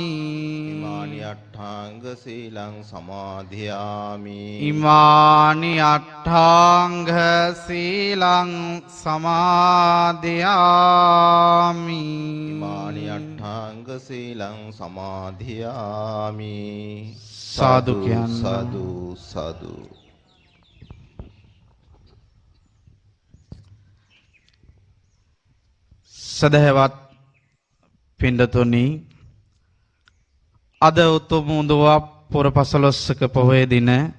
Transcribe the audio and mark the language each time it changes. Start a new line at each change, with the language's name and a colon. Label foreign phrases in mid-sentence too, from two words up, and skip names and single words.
Pali: ඉමානි අට්ඨාංග සීලං සමාදියාමි ඉමානි අට්ඨාංග සීලං සමාදියාමි ඉමානි අට්ඨාංග සීලං සමාදියාමි
Sinhala: සාදු කියන්න. සාදු සාදු සදහවත් පින්ඩතුනි අද උතුම් උඳුවා පුර පසළොස්වක පොහොය දින